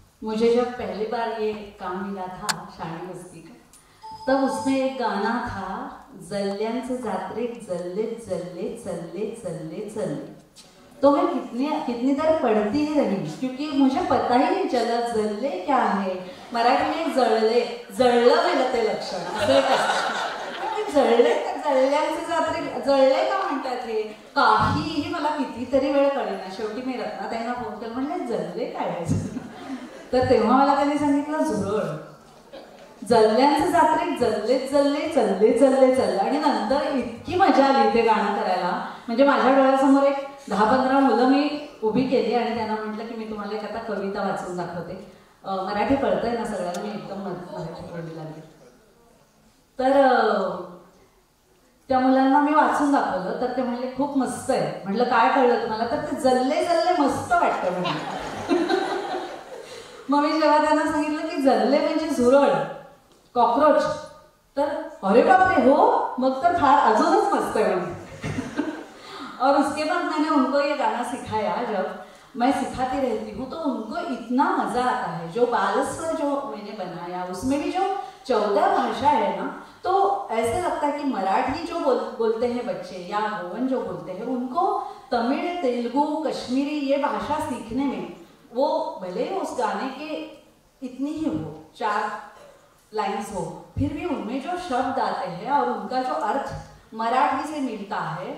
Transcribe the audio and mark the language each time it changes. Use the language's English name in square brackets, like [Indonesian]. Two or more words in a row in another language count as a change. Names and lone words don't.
[Hindi] मुझे जब पहली बार ये काम मिला था शाणी बस्ती का, तब उसमें एक गाना था, [Konkani] जल्ल्यांचे जात्रेक जल्ले जल्ले चल्ले चल्ले चल्ले। [Hindi] तो मैं कितनी देर पढ़ती ही रही, क्योंकि मुझे पता ही नाही चला जल्ले क्या आहे। मराठी में [Marathi] जळले, जळलं गेलं ते लक्षण असं एक असतं। जळले, जळल्यांचे जात्रेक जळले का म्हणतात हे, काहीही मला कितीतरी वेळ कळेना। शेवटी मी रत्नाताईंना फोन केला, म्हणले जल्ले काय आहे? तर तेव्हा मला त्यांनी सांगितलं झुरळ। [Konkani] जल्ल्यांचे जात्रेक जल्ले जल्ले चल्ले चल्ले चल्ले। [Marathi] आणि नंतर इतकी मजा आली ते गाणं करायला, म्हणजे माझ्या डोळ्यासमोर एक 10-15 मुलं मी उभी केली आणि त्यांना म्हटलं की मी तुम्हाला एक आता कविता वाचून दाखवते। मराठी कळतंय ना सगळ्यांना, मी एकदम मराठी बोलू लागले। तर त्या मुलांना मी वाचून दाखवलं, तर ते म्हणले खूप मस्त आहे। म्हटलं काय कळलं तुम्हाला? तर ते जल्ले जल्ले मस्त वाटतं म्हटलं। मग मी जेव्हा त्यांना सांगितलं की जल्ले म्हणजे झुरळ, कॉकरोच, तर अरे बापरे हो, मग तर फार अजूनच मस्त है। [Hindi] और उसके बाद मैंने उनको ये गाना सिखाया। जब मैं सिखाती रहती हूँ तो उनको इतना मजा आता है। जो बालस्वर जो मैंने बनाया उसमें भी जो 14 भाषा है ना, तो ऐसे लगता है कि मराठी जो बोलते हैं बच्चे या गोवन जो बोलते हैं, उनको तमिल, तेलुगु, कश्मीरी ये भाषा सीखने में, वो भले ही उस गाने के इतनी ही हो 4 लाइन्स हो, फिर भी उनमें जो शब्द आते हैं और उनका जो अर्थ मराठी से मिलता है।